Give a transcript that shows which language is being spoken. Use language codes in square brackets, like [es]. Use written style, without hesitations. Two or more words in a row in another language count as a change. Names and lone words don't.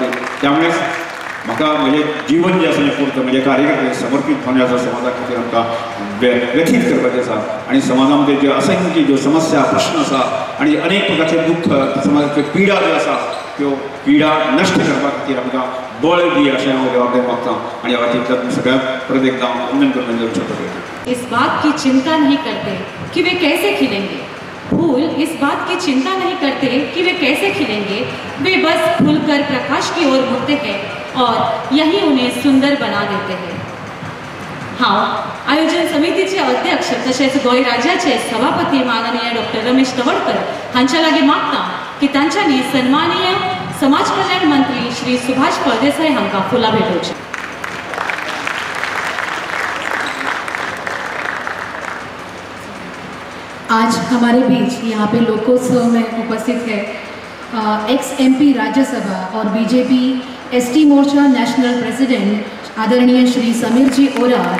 [kok] त्यामुळे म्हाका म्हजें जीवन जें आसा तें पुरतं म्हजे कार्यकर्ते समर्पीतपणे आसा समाजा खातीर आमकां व्यथीत करपाचें आसा. आनी समाजा मध्ये ज्यो असंख्य ज्यो समस्या प्रश्न आसा आनी अनेक प्रकारचे दुख्ख समाजाच्यो पिडा ज्यो आसा त्यो पिडा नश्ट करपा खातीर आमकां बळ दी अशें हांव देवा कडेन मागतां. आनी ह्या खातीर सगळ्याक परत एकदा वंदन करून देवचें. [hi] इस बात की चिंता नहीं करते कि वे कैसे खिलेंगे, फूल इस बात की चिंता नहीं करते कि वे कैसे खिलेंगे, वे बस खुलकर प्रकाश की ओर मुड़ते हैं और यही उन्हें सुंदर बना देते हैं. [kok] हांव आयोजन समितीचे अध्यक्ष तशेंच गोंय राज्याचे सभापती माननीय डॉक्टर रमेश तवडकर हांच्या लागीं मागतां की तांच्यांनी सन्माननीय समाज कल्याण मंत्री श्री सुभाष फळदेसाय हांकां फुलां भेटोवचीं. [hi] आज हमारे बीच यहाँ पे लोकोत्सव में उपस्थित है एक्स MP राज्यसभा और बीजेपी ST मोर्चा [en] national president [hi] आदरणीय श्री समीर जी ओरार.